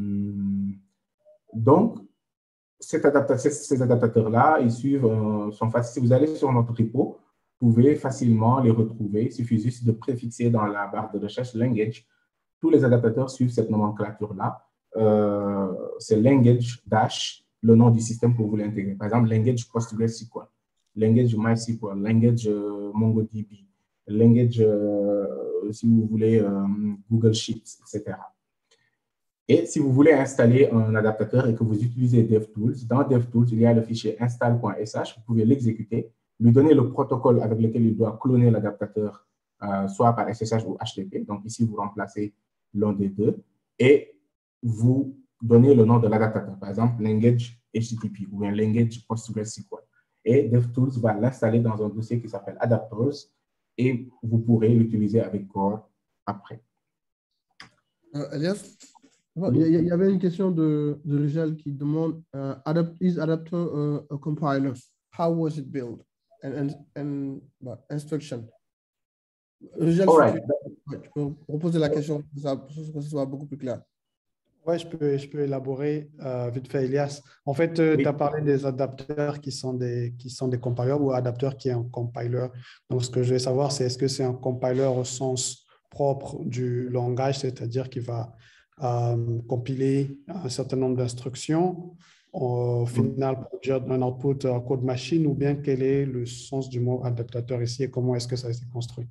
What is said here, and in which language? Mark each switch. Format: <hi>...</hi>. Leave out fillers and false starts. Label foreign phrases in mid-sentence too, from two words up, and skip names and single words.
<fr>Donc, ces adaptateurs-là, ils suivent, sont faciles. Si vous allez sur notre repo, vous pouvez facilement les retrouver. Il suffit juste de préfixer dans la barre de recherche language. Tous les adaptateurs suivent cette nomenclature-là. C'est</fr> <en>language dash,</en> <fr>le nom du système que vous voulez intégrer. Par exemple, language PostgreSQL, language MySQL, language MongoDB, language, si vous voulez, Google Sheets, etc. Et si vous voulez installer un adaptateur et que vous utilisez DevTools, dans DevTools, il y a le fichier install.sh, vous pouvez l'exécuter, lui donner le protocole avec lequel il doit cloner l'adaptateur, soit par SSH ou HTTP. Donc ici, vous remplacez l'un des deux et vous donnez le nom de l'adaptateur, par exemple, language HTTP ou bien language PostgreSQL. Et DevTools va l'installer dans un dossier qui s'appelle adapters et vous pourrez l'utiliser avec Core après. Elias, il y avait une question de Rijal qui demande</fr> <en>is adapter a compiler? How was it built? And instruction.</en> <fr>Rijal, tu peux reposer la question pour que ce soit beaucoup plus clair. Oui, je peux élaborer vite fait, Elias. En fait, tu as parlé des adapteurs qui sont des compilers ou adapteurs qui est un compiler. Donc, ce que je veux savoir, c'est est-ce que c'est un compiler au sens propre du langage, c'est-à-dire qu'il va compiler un certain nombre d'instructions, au final produire un output code machine, ou bien quel est le sens du mot adaptateur ici et comment est-ce que ça a été construit?</fr>